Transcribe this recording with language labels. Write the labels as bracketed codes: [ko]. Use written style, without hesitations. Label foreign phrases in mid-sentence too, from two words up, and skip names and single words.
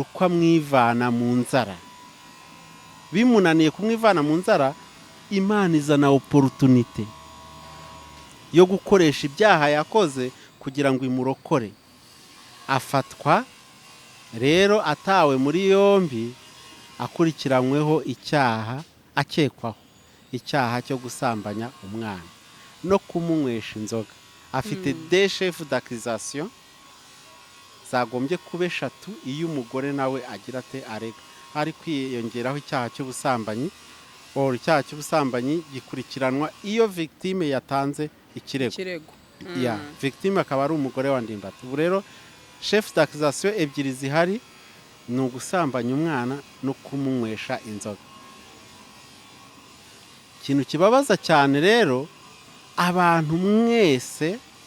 [rw] uko amwivana mu nzara bimunaniye kumwivana mu nzara Imana izana opportunity yo gukoresha ibyaha yakoze kugira ngo imurokore afatwa rero atawe muri yombi akurikiranyweho icyaha akekwaho icyaha cyo gusambanya umwana no kumunywesha inzoga afite des [fr] chefs d'accusation [rw] zagombye kuba 3 iyo umugore nawe agira ate arega ari kwiyongeraho icyaha cy'ubusambanyi icyaha cy'ubusambanyi gikurikiranwa iyo victime yatanze ikirego ya victime akaba ari umugore wa Ndimbati ubu rero [fr] chef d'accusation [rw] ebyiri zihari ni ugusambanya umwana no kumunywesha inzoga ikintu kibabaza cyane rero abantu mwese